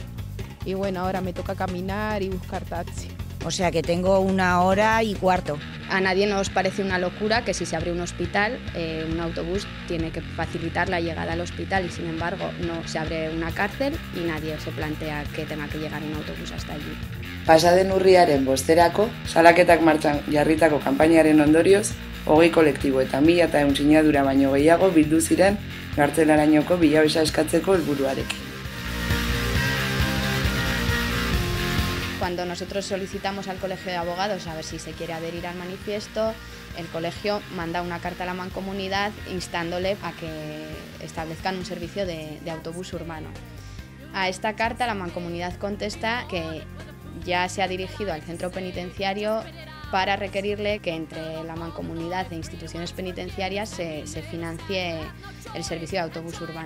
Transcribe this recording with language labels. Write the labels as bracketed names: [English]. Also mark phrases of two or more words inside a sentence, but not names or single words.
[Spanish] Y bueno, ahora me toca caminar y buscar taxi. O sea que tengo 1 hora y cuarto. A nadie nos parece una locura que si se abre un hospital, un autobús tiene que facilitar la llegada al hospital y sin embargo no se abre una cárcel y nadie se plantea que tenga que llegar un autobús hasta allí. [Basque] Pasaden urriaren 5erako, salaketak martxan jarritako kanpainaren ondorioz, 20 kolektibo eta 1100 sinadura baino gehiago bildu ziren kartzelarainoko bilabesa eskatzeko helburuarekin. [Spanish] Cuando nosotros solicitamos al Colegio de Abogados a ver si se quiere adherir al manifiesto, el colegio manda una carta a la Mancomunidad instándole a que establezcan un servicio de autobús urbano. A esta carta la Mancomunidad contesta que ya se ha dirigido al centro penitenciario para requerirle que entre la Mancomunidad e instituciones penitenciarias se financie el servicio de autobús urbano.